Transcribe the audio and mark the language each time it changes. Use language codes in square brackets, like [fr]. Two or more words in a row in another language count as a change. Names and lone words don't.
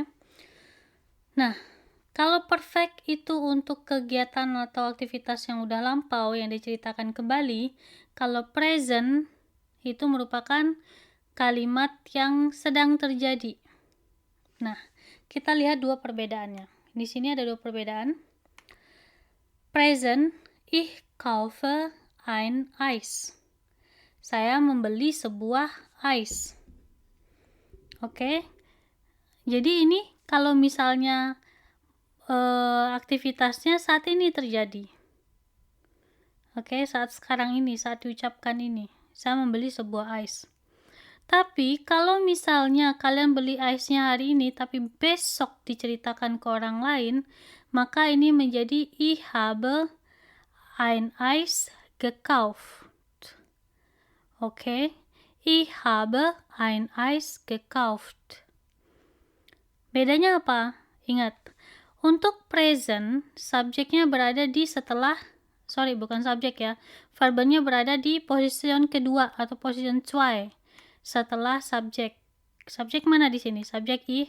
[id] Nah, kalau perfect itu untuk kegiatan atau aktivitas yang udah lampau yang diceritakan kembali, kalau present itu merupakan kalimat yang sedang terjadi. Nah, kita lihat dua perbedaannya. Di sini ada dua perbedaan. Present, [de] ich kaufe ein Eis. [id] Saya membeli sebuah Eis. Oke. Jadi ini kalau misalnya aktivitasnya saat ini terjadi. Oke, saat sekarang ini, saat diucapkan ini, saya membeli sebuah Eis. Tapi kalau misalnya kalian beli ice-nya hari ini tapi besok diceritakan ke orang lain, maka ini menjadi [de] ich habe ein Eis gekauft. Oke, ich habe ein Eis gekauft. [id] Bedanya apa? Ingat, untuk present subjeknya berada di bukan subjek ya. Verbnya berada di posisi kedua atau posisi 2. Setelah subjek. Subjek mana di sini? Subjek ich.